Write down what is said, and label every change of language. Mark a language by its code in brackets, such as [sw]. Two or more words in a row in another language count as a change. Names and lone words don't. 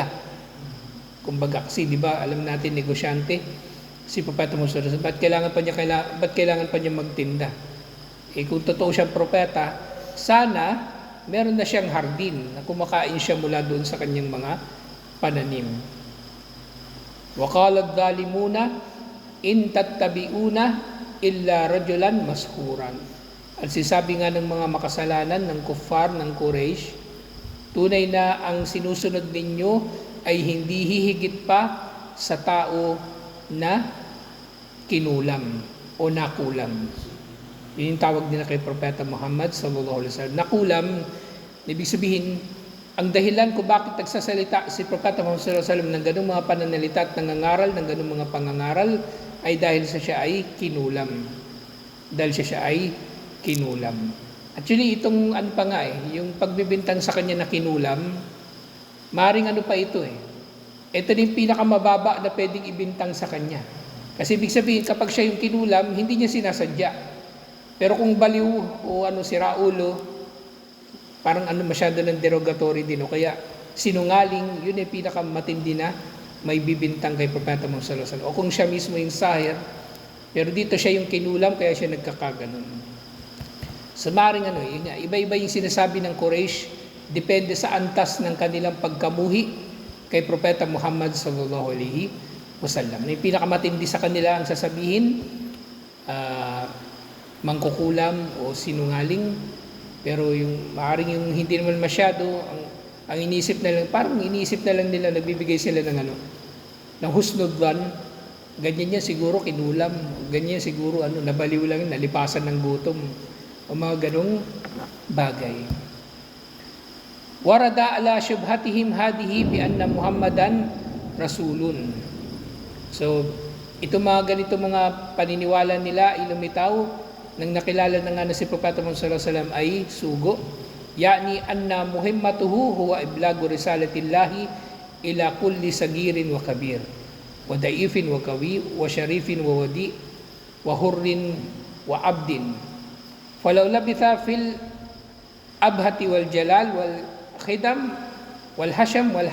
[tl] Kumbaga, kasi di ba alam natin negosyante, si Propeta Muhammad, ba't kailangan pa niya magtinda? Kung totoo siyang propeta, sana meron na siyang hardin na kumakain siya mula doon sa kanyang mga pananim. [ar] وَقَالَ الظَّالِمُونَ إِن تَتَّبِعُونَ إِلَّا رَجُلًا مَسْحُورًا. [tl] At sisabi nga ng mga makasalanan ng kuffar ng Quraysh, tunay na ang sinusunod ninyo ay hindi hihigit pa sa tao na kinulam o nakulam. Yun yung tawag nila kay Propeta Muhammad [ar] صلى الله عليه وسلم. [tl] Nakulam, ibig sabihin, ang dahilan kung bakit nagsasalita si Propeta Muhammad [ar] صلى الله عليه وسلم [tl] ng ganung mga pananalita at nangangaral ng ganung mga pangangaral ay dahil siya ay kinulam. Dahil siya ay kinulam. Actually, itong ano pa nga yung pagbibintang sa kanya na kinulam, maring ano pa ito Ito din pinakamababa na pwedeng ibintang sa kanya. Kasi ibig sabihin, kapag siya yung kinulam, hindi niya sinasadya. Pero kung baliw o sira ulo, parang masyado ng derogatory din. Kaya sinungaling, yun ay pinakamatindi na may bibintang kay Propeta Muhammad [ar] صلى الله عليه وسلم. [tl] O kung siya mismo yung sahir, pero dito siya yung kinulam, kaya siya nagkakaganon. So maring iba-iba yung sinasabi ng Quraysh, depende sa antas ng kanilang pagkamuhi kay Propeta Muhammad [ar] صلى الله عليه وسلم. [tl] Yung pinakamatindi sa kanila ang sasabihin, mangkukulam o sinungaling, pero yung maaring yung hindi naman masyado, ang inisip na lang, parang inisip na lang nila, nagbibigay sila ng husnudwan, ganyan niya siguro kinulam, ganyan siguro nabaliw lang, nalipasan ng gutom, o mga ganong bagay. [ar] وردّ على شبهتهم هذه بأن محمدًا رسول. [tl] So, ito mga ganito mga paniniwala nila, ilumitaw, nang nakilala na nga na si Propeta Muhammad [ar] صلى الله عليه وسلم [tl] ay sugo, [ar] يعني أن مهمته هو إبلاغ رسالة الله إلى كل صغير وكبير وضعيف وقوي وشريف ووضيع وحر وعبد. فلو لبث في الأبهة والجلال والخدم والحشم وال